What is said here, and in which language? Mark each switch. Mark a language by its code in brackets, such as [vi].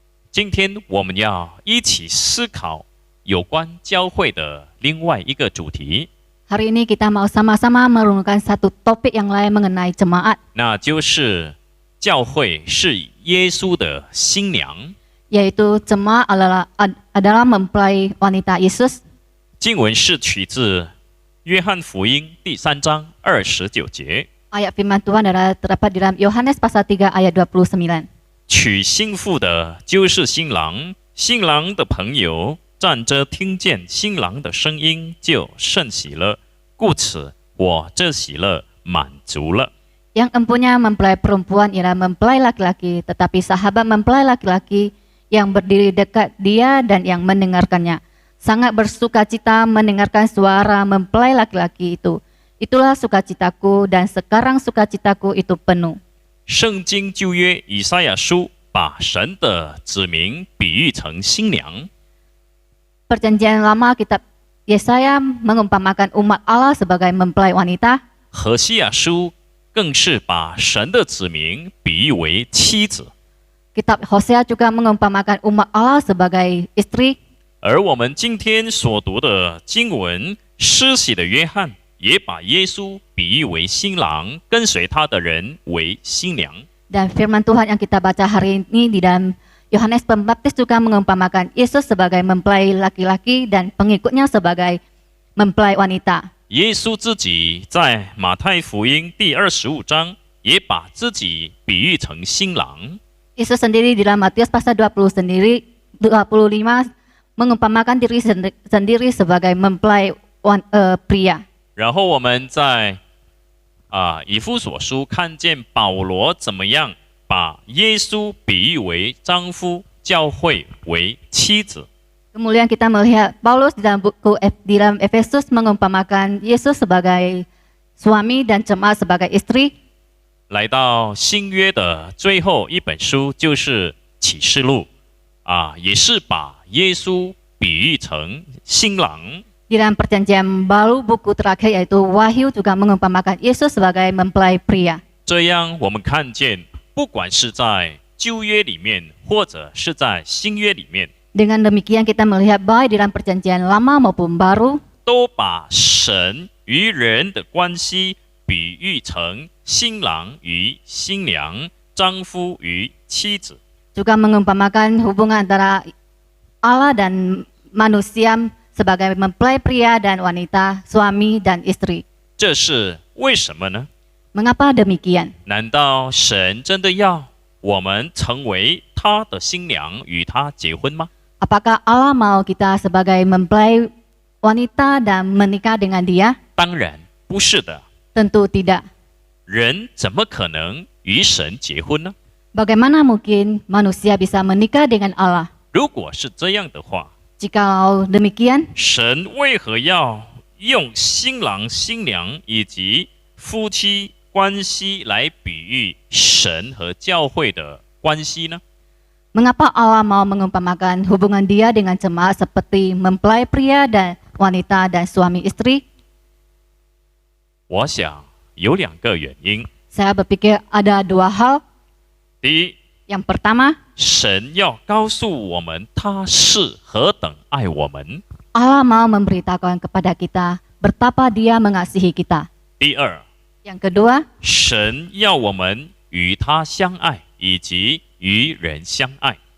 [zh] 今天我们要一起思考有关教会的另外一个主题， [id] Hari ini kita mau sama-sama merenungkan satu topik yang lain mengenai jemaat, [zh] 那就是教会是耶稣的新娘。 [id] yaitu jemaat adalah mempelai wanita Yesus. [zh] 经文是取自约翰福音第3章29节， [id] Ayat firman Tuhan adalah terdapat di dalam Yohanes pasal 3 ayat 29. [zh] 娶新妇的就是新郎，新郎的朋友站着听见新郎的声音就甚喜乐，故此我这喜乐满足了。 [id] Yang empunya mempelai perempuan ialah mempelai laki-laki, tetapi sahabat mempelai laki-laki yang berdiri dekat dia dan yang mendengarkannya. Sangat bersukacita mendengarkan suara mempelai laki-laki itu. Itulah sukacitaku dan sekarang sukacitaku itu penuh. [zh] 圣经旧约以赛亚书把神的子民比喻成新娘， [id] Perjanjian lama kitab Yesaya mengumpamakan umat Allah sebagai mempelai wanita. [zh] 何西亚书更是把神的子民比喻为妻子。 [id] Kitab Hosea juga mengumpamakan umat Allah sebagai istri. [zh] 而我们今天所读的经文，施洗的约翰也把耶稣比喻为新郎，跟随他的人为新娘。 [id] Dan firman Tuhan yang kita baca hari ini di dalam Yohanes Pembaptis juga mengumpamakan Yesus sebagai mempelai laki-laki dan pengikutnya sebagai mempelai wanita. [zh] 耶稣自己在马太福音第25章也把自己比喻成新郎。 [id] Yesus sendiri di dalam Matius pasal 25 mengumpamakan diri sendiri sebagai mempelai pria. [zh] 然后我们在以弗所书看见保罗怎么样把耶稣比喻为丈夫，教会为妻子。 [id] Kemudian kita melihat Paulus di dalam Efesus mengumpamakan Yesus sebagai suami dan jemaat sebagai istri. [zh] 来到新约的最后一本书就是启示录，也是把耶稣比喻成新郎。 [id] Di dalam perjanjian baru buku terakhir yaitu Wahyu juga mengumpamakan Yesus sebagai mempelai pria. [zh] 这样我们看见，不管是在旧约里面，或者是在新约里面， [id] Dengan demikian kita melihat baik di dalam perjanjian lama maupun baru [zh] 都把神与人的关系比喻成新郎与新娘，丈夫与妻子。 [id] juga mengumpamakan hubungan antara Allah dan manusia sebagai mempelai pria dan wanita, suami dan istri. [zh] 这是为什么呢？ [id] Mengapa demikian? [zh] 难道神真的要我们成为他的新娘，与他结婚吗？ [id] Apakah Allah mau kita sebagai mempelai wanita dan menikah dengan dia? [zh] 当然不是的。 [id] Tentu tidak. [zh] 人怎么可能与神结婚呢？ [id] Bagaimana mungkin manusia bisa menikah dengan Allah? [zh] 如果是这样的话， [id] Jikalau demikian, [zh] 神为何要用新郎、新娘以及夫妻关系来比喻神和教会的关系呢？ [id] mengapa Allah mau mengumpamakan hubungan dia dengan jemaat seperti mempelai pria dan wanita dan suami istri? [zh] 我想有两个原因。 [id] Saya berpikir ada dua hal. [zh] 第一， [id] Yang pertama, [zh] 神要告诉我们他是何等爱我们。 [id] Allah mau memberitahukan kepada kita betapa dia mengasihi kita. [zh] 第二， [id] Yang kedua, [zh] 神要我们与他相爱，以及与人相爱。